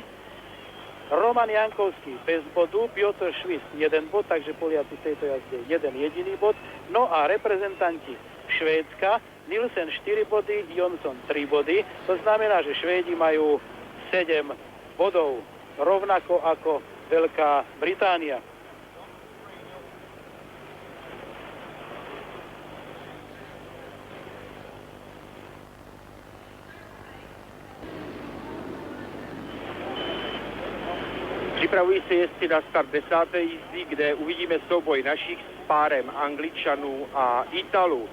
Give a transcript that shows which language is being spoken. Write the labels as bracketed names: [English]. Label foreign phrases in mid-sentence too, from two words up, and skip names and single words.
[Slovak] Roman Jankovský bez bodu, Piotr Švist 1 bod, takže Poliaci v tejto jazde jeden jediný bod. No a reprezentanti Švédska, Nielsen 4 body, Jonsson 3 body. To znamená, že Švédi majú 7 bodov, rovnako ako Veľká Británia. [Czech] Připravují se jezdci na start 10. jízdy, kde uvidíme souboj našich s párem Angličanů a Italů.